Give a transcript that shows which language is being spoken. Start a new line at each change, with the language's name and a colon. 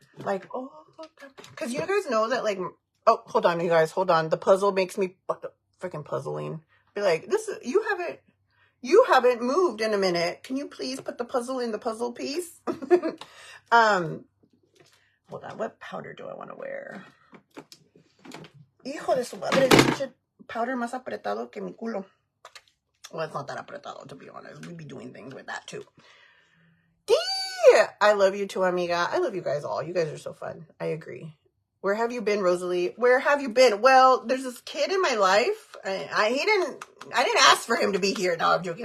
English: Like, oh, because you guys know that, like, oh, hold on, you guys, hold on. The puzzle makes me freaking puzzling. Be like, you haven't moved in a minute. Can you please put the puzzle in the puzzle piece? Hold on. What powder do I want to wear?
Spanish: Hijo de su madre, pinche powder más apretado que mi culo.
English: Well, it's not that apretado, to be honest. We'd be doing things with that, too. I love you, too, amiga. I love you guys all. You guys are so fun. I agree. Where have you been, Rosalie? Where have you been? Well, there's this kid in my life. I didn't ask for him to be here. No, I'm joking.